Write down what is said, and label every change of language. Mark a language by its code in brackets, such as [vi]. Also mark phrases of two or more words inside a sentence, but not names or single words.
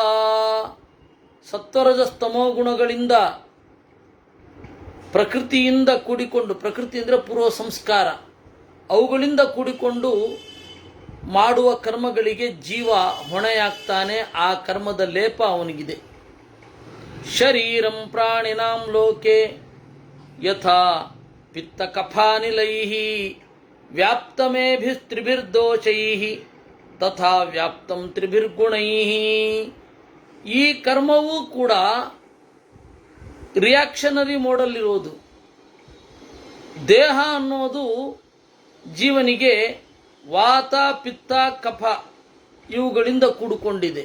[kn] ಸತ್ವರಜಸ್ತಮೋ ಗುಣಗಳಿಂದ ಪ್ರಕೃತಿಯಿಂದ ಕೂಡಿಕೊಂಡು, ಪ್ರಕೃತಿ ಅಂದರೆ ಪೂರ್ವ ಸಂಸ್ಕಾರ, ಅವುಗಳಿಂದ ಕೂಡಿಕೊಂಡು ಮಾಡುವ ಕರ್ಮಗಳಿಗೆ ಜೀವ ಹೊಣೆಯಾಗ್ತಾನೆ. ಆ ಕರ್ಮದ ಲೇಪ ಅವನಿಗಿದೆ. [sa] ಶರೀರಂ ಪ್ರಾಣಿನಾಂ ಲೋಕೆ ಯಥಾ ಪಿತ್ತ ಕಫಾನಿಲೈಃ ವ್ಯಾಪ್ತಮೇಭಿಸ್ತ್ರಿಭಿರ್ದೋಷೈಃ ತಥಾ ವ್ಯಾಪ್ತಂ ತ್ರಿಭಿರ್ಗುಣೈ. [kn] ಈ ಕರ್ಮವೂ ಕೂಡ ರಿಯಾಕ್ಷನರಿ ಮೋಡಲ್ಲಿರೋದು. ದೇಹ ಅನ್ನೋದು ಜೀವನಿಗೆ ವಾತ ಪಿತ್ತ ಕಫ ಇವುಗಳಿಂದ ಕೂಡಿಕೊಂಡಿದೆ.